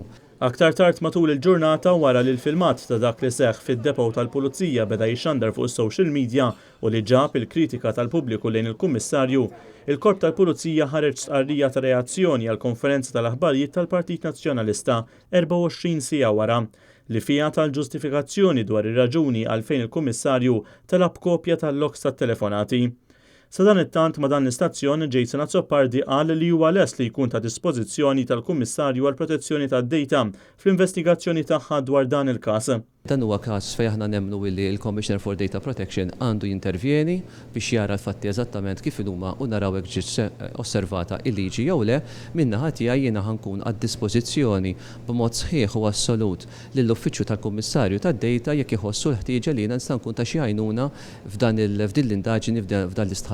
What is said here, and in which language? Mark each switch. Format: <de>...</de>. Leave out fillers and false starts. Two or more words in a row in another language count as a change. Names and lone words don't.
<mt>Aktar tard matul il-ġurnata wara li l-filmat ta' dak li seħħ fid-depo tal-Pulizija beda jixxandar fuq is-</mt> <en>social media</en> <mt>u li ġab il-kritika tal-pubbliku lejn il-Kummissarju, il-Korp tal-Pulizija ħareġ stqarrija ta' reazzjoni għall konferenza tal-aħbarijiet tal-Partit Nazzjonalista 24 siegħa wara li fiha tal-ġustifikazzjoni dwar ir-raġuni għalfejn il-Kummissarju talab kopja tal-logs tat-telefonati. Sa dan it-tant ma dan l-istazzjon Jason Azzopardi qal li huwa lest li jkun ta' dispożizzjoni tal-Kummissarju għall protezzjoni tad-dejta fl-investigazzjoni tagħha dwar dan il-każ. Dan huwa każ fejn aħna nemmnu li l-</mt> <en>Commissioner for Data Protection</en> <mt>għandu jintervjeni biex jara l-fatti eżattament kif huma u naraw hekk ġiet osservata il-liġi jew le min-naħa tiegħi jiena ħankun għad-dispożizzjoni b'mod sħiħ u assolut lill-Uffiċċju tal-Kummissarju tad-Dejta jekk iħossu l-ħtieġa li jiena nista' nkun ta' xi għajnuna f'din l-indaġini f'dan l-istħarriġ.</mt>